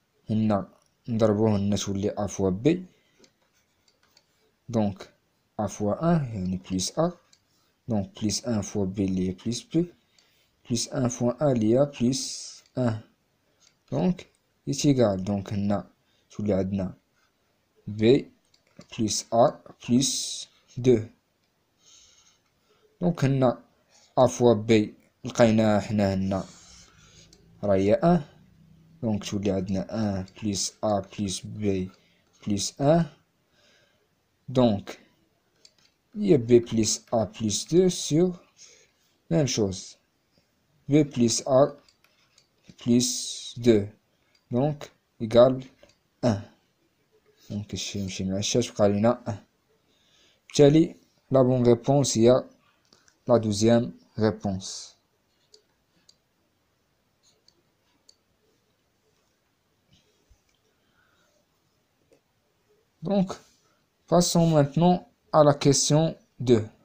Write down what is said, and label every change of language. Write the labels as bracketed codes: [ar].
[ar] هنا نضربوه هنا تولي A fois B. دونك A fois 1 يعني plus A. دونك plus 1 fois B اللي هي plus B plus 1 fois 1 اللي هي plus 1. دونك est égal دونك هنا تولي عندنا B plus A plus 2. دونك هنا A fois B لقيناها حنا هنا راهي 1. دونك تولي عندنا 1 plus A plus B plus 1. دونك هي [fr] B plus A plus 2 sur même chose B plus A plus 2 donc égale 1. [ar] دونك الشي يمشي مع الشاش بقى لينا 1. [fr] بالتالي la bonne réponse هي la deuxième réponse. Donc passons maintenant à la question 2.